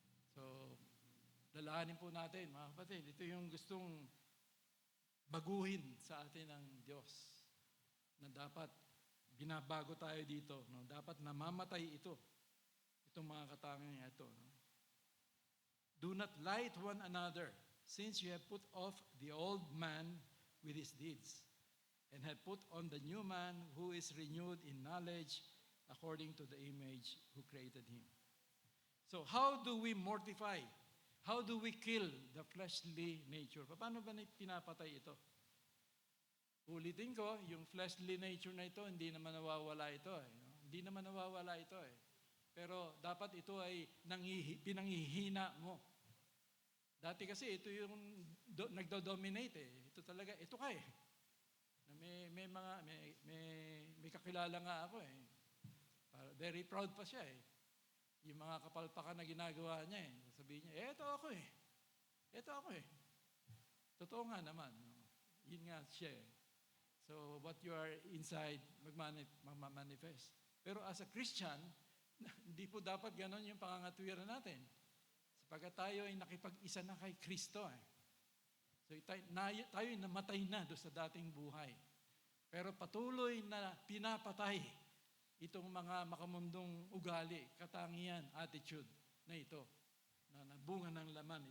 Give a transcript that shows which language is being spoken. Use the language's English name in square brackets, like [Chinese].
[Filipino] So, lalahanin po natin, mga kapatid, ito yung gustong baguhin sa atin ng Diyos. Na dapat binabago tayo dito. Dapat namamatay ito. Itong mga katangian ito. [English] Do not lie to one another, since you have put off the old man with his deeds, and have put on the new man who is renewed in knowledge according to the image who created him. So how do we mortify? How do we kill the fleshly nature? [Filipino] Paano ba pinapatay ito? Ulitin ko, yung fleshly nature na ito, hindi naman nawawala ito. Hindi naman nawawala ito. Pero dapat ito ay pinanghihina mo. Dati kasi ito yung nagdo-dominate eh. Ito talaga, ito ka eh. Na may kakilala nga ako eh. Very proud pa siya eh. Yung mga kapalpakan na ginagawa niya eh. Sabihin niya, ito ako eh. Ito ako eh. Totoo nga naman. No? Yun nga siya eh. [English] So what you are inside, magmamanifest. [Filipino] Pero [English] as a Christian, [Filipino] hindi po dapat ganon yung pangangatwiran natin. Sapagkat tayo ay nakipag-isa na kay Kristo eh. So tayo namatay na doon sa dating buhay. Pero patuloy na pinapatay itong mga makamundong ugali, katangian, attitude na ito, na bunga ng laman.